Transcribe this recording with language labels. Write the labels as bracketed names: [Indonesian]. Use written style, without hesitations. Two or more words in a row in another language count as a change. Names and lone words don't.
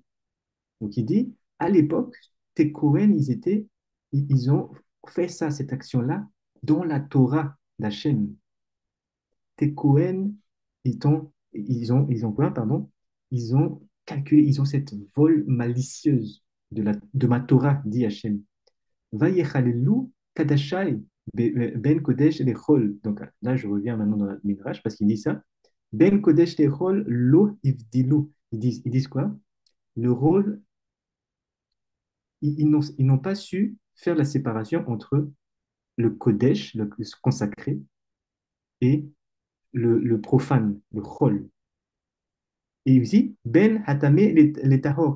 [French] Donc il dit, à l'époque, tes Cohen, ils ont fait ça, cette action-là, dans la Torah d'Hachem. Tes Cohen, ils ont quoi, pardon? Ils ont calculé, ils ont cette vol malicieuse de ma Torah, dit Hachem. [Hebrew] ויחללו קדשי בין קודש לחול. [French] Donc là, je reviens maintenant dans la Midrash parce qu'il dit ça. [Hebrew] בין קודש לחול לא הבדילו. [French] Ils disent quoi? Le rôle, ils n'ont pas su faire la séparation entre le kodesh, le consacré, et le profane, le chol. Et aussi, [Hebrew] בין הטמא [French] les tahor.